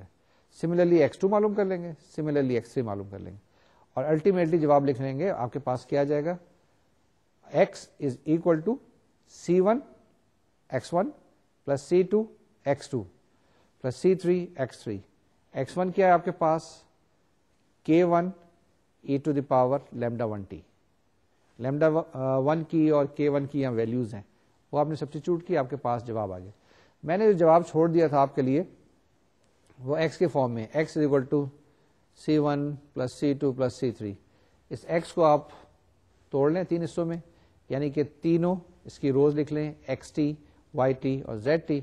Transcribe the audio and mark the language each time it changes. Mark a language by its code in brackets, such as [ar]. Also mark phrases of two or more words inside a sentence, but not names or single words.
[ur] سملرلی x2 معلوم کر لیں گے, سملرلی x3 معلوم کر لیں گے, اور الٹیمیٹلی جواب لکھ لیں گے. آپ کے پاس کیا جائے گا, x [en] is equal to [ur] C1 x1 پلس C2 x2 پلس C3 x3. x1 کیا ہے آپ کے پاس, K1 e⁻λ1t. λ1 کی اور K1 کی یہاں ویلیوز ہیں, وہ آپ نے سبسٹیچیوٹ کی, آپ کے پاس جواب آ گیا. میں نے جو جواب چھوڑ دیا تھا آپ کے لیے وہ x کے فارم میں, x [en] is equal to [ur] C1 پلس C2 پلس C3. اس x کو آپ توڑ لیں 3 حصوں میں, یعنی کہ تینوں اس کی روز لکھ لیں, xt, yt اور zt.